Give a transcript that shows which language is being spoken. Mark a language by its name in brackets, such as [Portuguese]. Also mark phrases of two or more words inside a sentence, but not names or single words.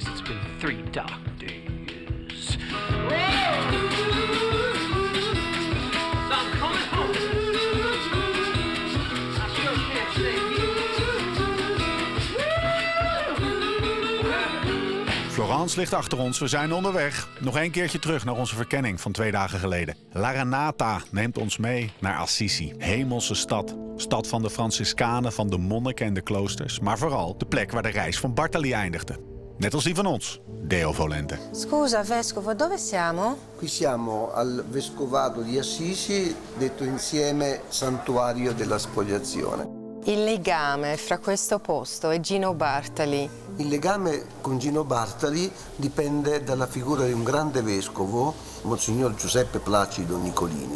[English] It's been 3 dark days. So I'm coming home. I sure can't stay here. [Dutch] Florence ligt achter ons, we zijn onderweg. Nog 1 keertje terug naar onze verkenning van 2 dagen geleden. Laranata neemt ons mee naar Assisi. Hemelse stad. Stad van de Franciscanen, van de monniken en de kloosters. Maar vooral de plek waar de reis van Bartali eindigde. Net als die van ons, [Latin] Deo Volente. [Italian] Scusa, vescovo, dove siamo? Qui siamo al Vescovado di Assisi, detto insieme Santuario della Spoliazione. Il legame fra questo posto e Gino Bartali. Il legame con Gino Bartali dipende dalla figura di un grande vescovo, Monsignor Giuseppe Placido Nicolini.